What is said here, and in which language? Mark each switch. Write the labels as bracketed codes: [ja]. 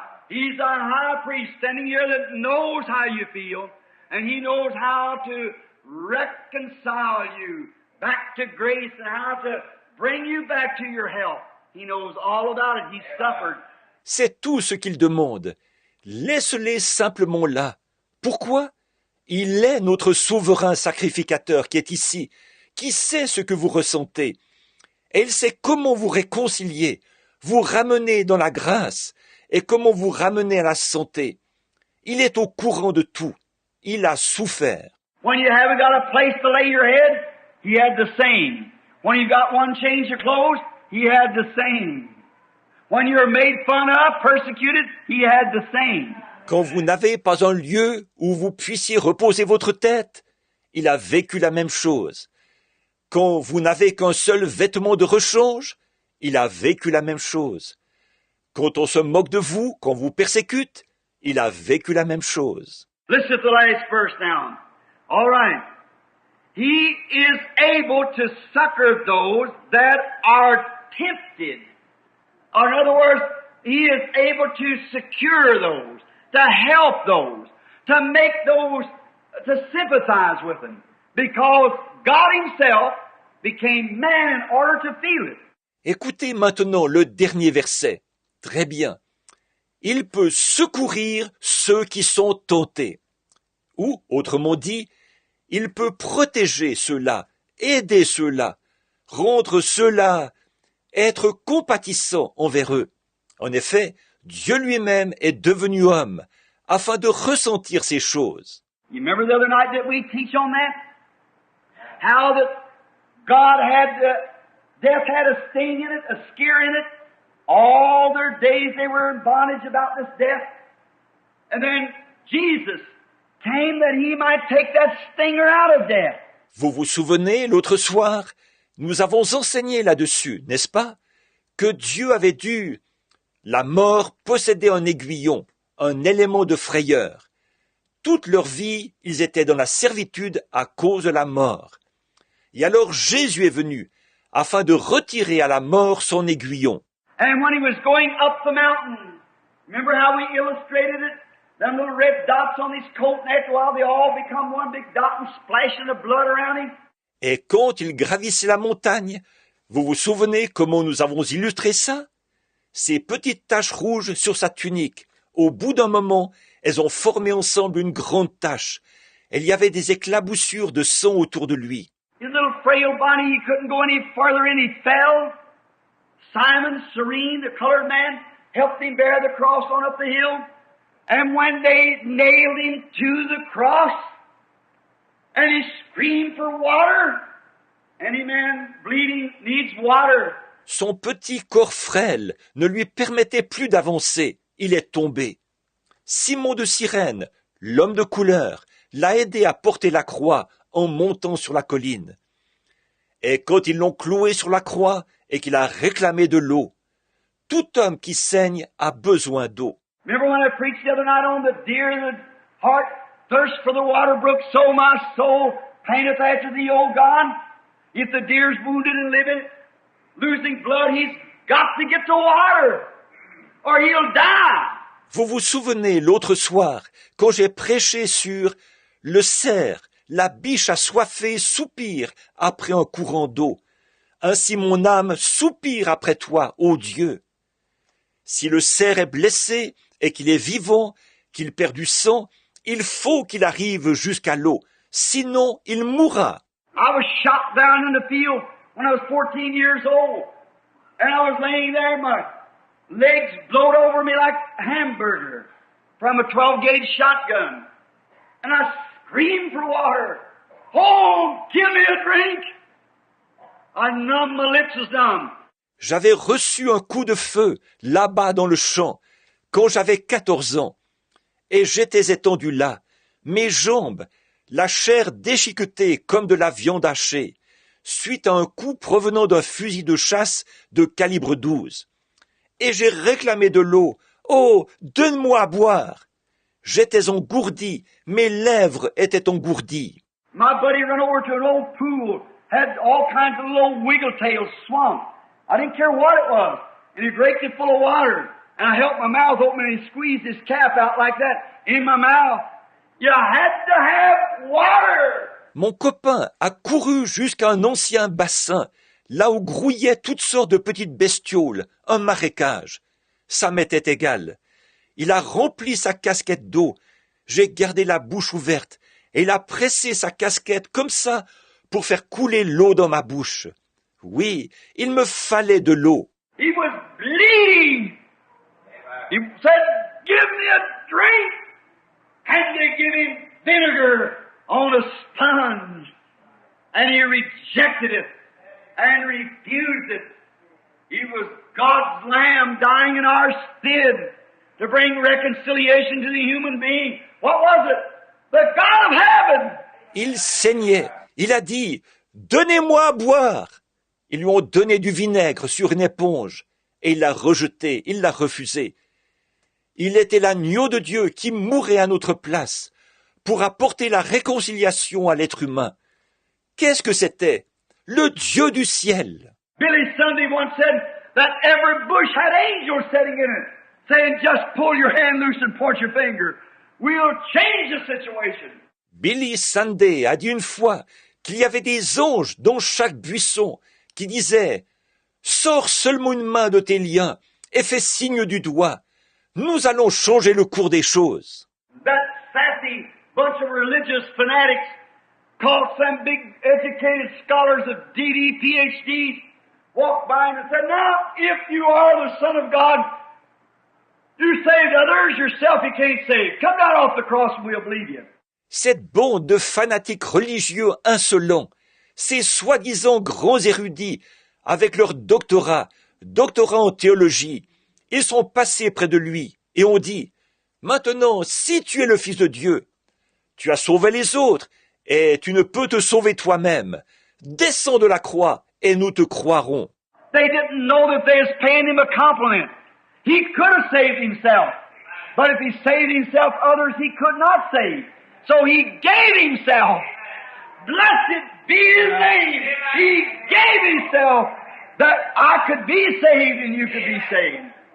[en] He's our high priest standing here that knows how you feel, and he knows how to reconcile you back to grace and how to bring you back to your health. He knows all about it. He suffered. [fr] C'est tout ce qu'il demande. Laisse-les simplement là. Pourquoi? Il est notre souverain sacrificateur qui est ici, qui sait ce que vous ressentez. Et il sait comment vous réconcilier, vous ramener dans la grâce, et comment vous ramener à la santé. Il est au courant de tout. Il a souffert. [en] When you haven't got a place to lay your head, he had the same. When you got one change of clothes, he had the same. When you're made fun of, persecuted, he had the same. [fr] Quand vous n'avez pas un lieu où vous puissiez reposer votre tête, il a vécu la même chose. Quand vous n'avez qu'un seul vêtement de rechange, il a vécu la même chose. Quand on se moque de vous, qu'on vous persécute, il a vécu la même chose. [en] Listen to the last verse now. All right. He is able to succor those that are tempted. Or in other words, he is able to secure those, to help those, to make those, to sympathize with them. Because God himself became man in order to feel it. [fr] Écoutez maintenant le dernier verset. Très bien. Il peut secourir ceux qui sont tentés. Ou, autrement dit, il peut protéger ceux-là, aider ceux-là, rendre ceux-là, être compatissant envers eux. En effet, Dieu lui-même est devenu homme, afin de ressentir ces choses. [en] You remember the other night that we teach on that? How that God had, death had a sting in it, a scare in it. All their days they were in bondage about this death. And then Jesus came that he might take that stinger out of death. [fr] Vous vous souvenez, l'autre soir, nous avons enseigné là-dessus, n'est-ce pas? Que Dieu avait dû, la mort possédait un aiguillon, un élément de frayeur. Toute leur vie, ils étaient dans la servitude à cause de la mort. Et alors Jésus est venu, afin de retirer à la mort son aiguillon. [en] And when he was going up the mountain, remember how we illustrated it? Them little red dots on his coat, and after a while they all become one big dot and splashing the blood around him. [fr] Et quand il gravissait la montagne, vous vous souvenez comment nous avons illustré ça? Ces petites taches rouges sur sa tunique, au bout d'un moment, elles ont formé ensemble une grande tache. Il y avait des éclaboussures de sang autour de lui. [en] His little frail body, he couldn't go any farther in, he fell. Simon, Cyrene, the colored man, helped him bear the cross on up the hill. And when they nailed him to the cross, and he screamed for water, any man bleeding needs water. [fr] Son petit corps frêle ne lui permettait plus d'avancer. Il est tombé. Simon de Cyrène, l'homme de couleur, l'a aidé à porter la croix en montant sur la colline. Et quand ils l'ont cloué sur la croix et qu'il a réclamé de l'eau, tout homme qui saigne a besoin d'eau. [en] Remember when I preached the other night on the deer in the heart thirst for the water brook, so my soul paineth after thee, O God. If the deer's wounded and living, losing blood, he's got to get to water, or he'll die. [fr] Vous vous souvenez l'autre soir, quand j'ai prêché sur le cerf, la biche assoiffée soupire après un courant d'eau. Ainsi mon âme soupire après toi, ô Dieu. Si le cerf est blessé et qu'il est vivant, qu'il perd du sang, il faut qu'il arrive jusqu'à l'eau, sinon il mourra. [en] I was shot down in the field when I was 14 years old, and I was laying there, my legs blowed over me like a hamburger from a 12-gauge shotgun, and I screamed for water. Oh, give me a drink! I numbed, my lips was numb. [fr] J'avais reçu un coup de feu là-bas dans le champ quand j'avais 14 ans, et j'étais étendu là, mes jambes, la chair déchiquetée comme de la viande hachée, suite à un coup provenant d'un fusil de chasse de calibre 12. Et j'ai réclamé de l'eau. Oh, donne-moi à boire. J'étais engourdi, mes lèvres étaient engourdies. [en] My buddy ran over to an old pool, had all kinds of little wiggle-tails swamp. I didn't care what it was. And he raked it full of water. And I held my mouth open and he squeezed his cap out like that in my mouth. You had to have water! [fr] Mon copain a couru jusqu'à un ancien bassin, là où grouillaient toutes sortes de petites bestioles, un marécage. Ça m'était égal. Il a rempli sa casquette d'eau. J'ai gardé la bouche ouverte et il a pressé sa casquette comme ça pour faire couler l'eau dans ma bouche. Oui, il me fallait de l'eau. [en] He was bleeding. He said, give me a drink. And they give him vinegar on a sponge. And he rejected it and refused it. He was God's lamb dying in our stead to bring reconciliation to the human being. What was it? The God of heaven. [fr] Il saignait. Il a dit, donnez-moi à boire. Ils lui ont donné du vinaigre sur une éponge et il l'a rejeté, il l'a refusé. Il était l'agneau de Dieu qui mourait à notre place pour apporter la réconciliation à l'être humain. Qu'est-ce que c'était? Le Dieu du ciel. [en] Billy Sunday once said that every bush had angels sitting in it, saying, just pull your hand loose and point your finger. We'll change the situation. [fr] Billy Sunday a dit une fois qu'il y avait des anges dans chaque buisson qui disaient « Sors seulement une main de tes liens et fais signe du doigt. Nous allons changer le cours des choses. » [en] That sassy bunch of religious fanatics called some big educated scholars of DD, PhDs, walked by and said, now, if you are the Son of God, you saved others, yourself you can't save. Come down off the cross and we'll believe you. [fr] Cette bande de fanatiques religieux insolents, ces soi-disant grands érudits, avec leur doctorat en théologie, ils sont passés près de lui et ont dit « Maintenant, si tu es le Fils de Dieu, tu as sauvé les autres et tu ne peux te sauver toi-même. Descends de la croix et nous te croirons. » [en] They didn't know that they was paying him a compliment. He could have saved himself. But if he saved himself, others he could not save. So he gave himself. Blessed be his name. He gave himself that I could be saved and you could be saved.